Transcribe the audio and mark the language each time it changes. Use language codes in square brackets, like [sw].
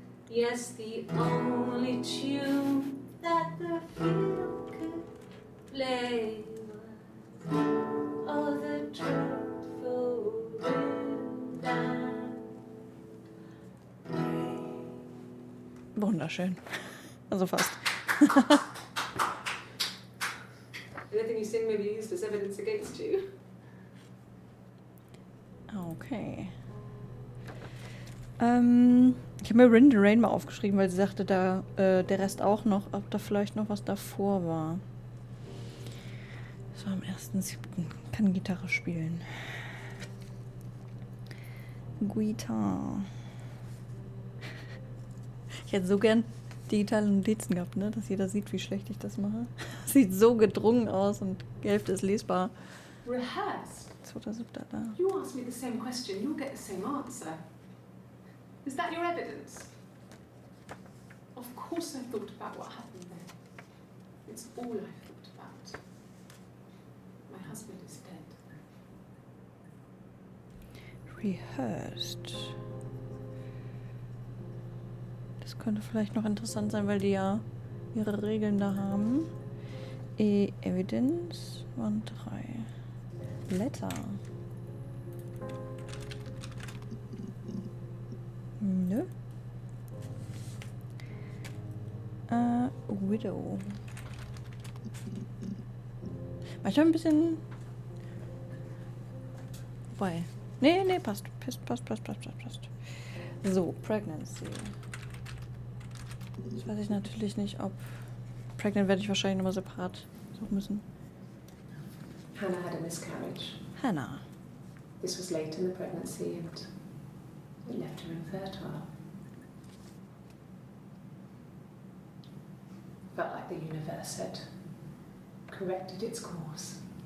[en] Yes, the only tune that the fiddle could play was, oh, the dreadful wind and rain. [de] Wunderschön. Also fast. [en] Anything you sing may be used as evidence against you. [de] Okay. Ich habe mir Wind and Rain mal aufgeschrieben, weil sie sagte, da der Rest auch noch, ob da vielleicht noch was davor war. Das war am 1.7. Kann Gitarre spielen. [en] Guitar. [de] Ich hätte so gern digitale Notizen gehabt, ne? Dass jeder sieht, wie schlecht ich das mache. Sieht so gedrungen aus und die Hälfte ist lesbar. [en] Rehearsed? [de] 2.7. da. [en] You ask me the same question, you'll get the same answer. Is that your evidence? Of course I thought about what happened then. It's all I've thought about. My husband is dead. Rehearsed. [de] Das könnte vielleicht noch interessant sein, weil die ja ihre Regeln da haben. Evidence waren 3. Letter. Nö. [en] Widow. [de] Manchmal ein bisschen. Wobei. Nee, passt. Passt. So, Pregnancy. Jetzt weiß ich natürlich nicht, ob. Pregnant werde ich wahrscheinlich nochmal separat suchen müssen. [en] Hannah had a miscarriage. Hannah. This was late in the pregnancy and it left her infertile. Felt like the universe had corrected its course.